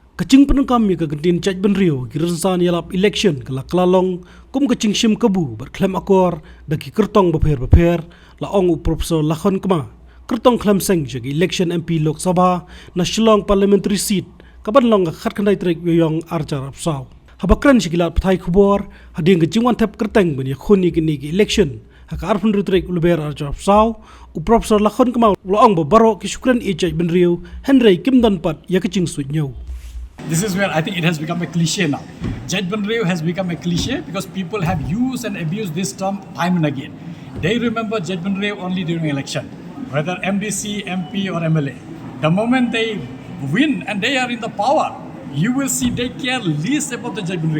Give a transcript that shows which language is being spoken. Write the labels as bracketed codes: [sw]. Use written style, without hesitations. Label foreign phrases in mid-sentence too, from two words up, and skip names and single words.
[kha] Kaching Pyndonkam ke Kyntien Jaidbynriew ki Rynsan Ïalap Elekshon ke Klalong kum kaching shim kabu ber Khlem-Akor da ki kertong beper la ong Professor Lakhon kama kertong Khlem-Seng je Elekshon MP Lok Sabha na Shillong [en] parliamentary seat [kha] kaban long khat khandai trek yong Atiar apsaw habakran shikilat pathai khubor hading kaching wan thep kerteng ben khoni ki election haka arfun rutrek ulber Atiar apsaw Professor Lakhon kama la ong baro ki shukran Jaidbynriew Henry Kim don pat ya kaching sunyau. [en] This is where I think it has become a cliche now. Jaidbynriew has become a cliche because people have used and abused this term time and again. They remember Jaidbynriew only during election, whether MDC, MP or MLA. The moment they win and they are in the power, you will see they care least about the Jaidbynriew.